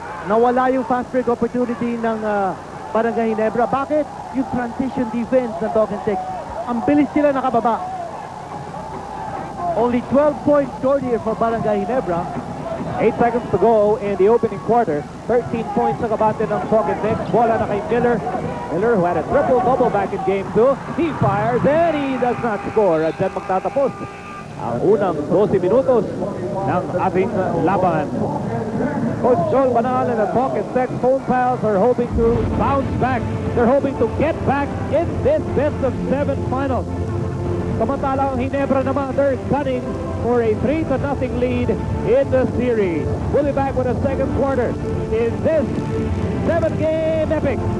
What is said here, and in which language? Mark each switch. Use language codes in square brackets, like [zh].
[tl] Nawala yung fast break opportunity ng Barangay Ginebra. Bakit? Yung transition defense ng Talking Tech. Ang bilis sila nakababa. [en] Only 12 points scored here for Barangay Ginebra. 8 seconds to go in the opening quarter. [tl] 13 points sa kabante ng Talking Tech. Bola na kay Miller. [en] Miller, who had a triple-double back in game 2. He fires and he does not score. [tl] At dyan magtatapos ang unang 12 minutos ng ating laban. [en] Coach Joel Banal and the Talking Tech phone pals are hoping to bounce back. They're hoping to get back in this best-of-7 finals. [tl] Samantalang Ginebra naman, [en] they're gunning for a 3-0 lead in the series. We'll be back with a second quarter in this 7-game epic.